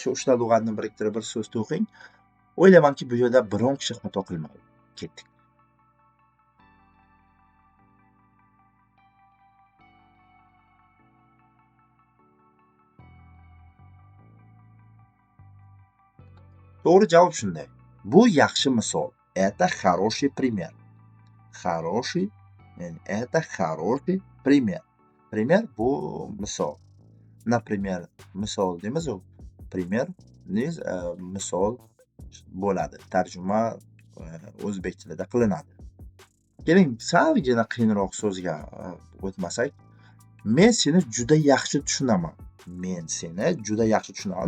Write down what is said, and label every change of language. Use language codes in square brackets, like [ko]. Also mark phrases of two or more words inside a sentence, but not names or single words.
[uz] Shu 3 ta lug'atni biriktirib bir so'z to'qing. O'ylaymanki bu yerda biron kishi xato qilmaydi. Ketdik. To'g'ri javob shunday. Bu yaxshi misol. [ru] Это хороший пример. Хороший, ya'ni это хороший пример. [uz] Пример bu misol. Например, misol deymiz u. Пример misol bo'ladi. Tarjima o'zbek tilida qilinadi. Keling, salgina qiyinroq so'zga o'tmasak. Men seni juda yaxshi tushunaman. Men seni juda yaxshi tushunaman.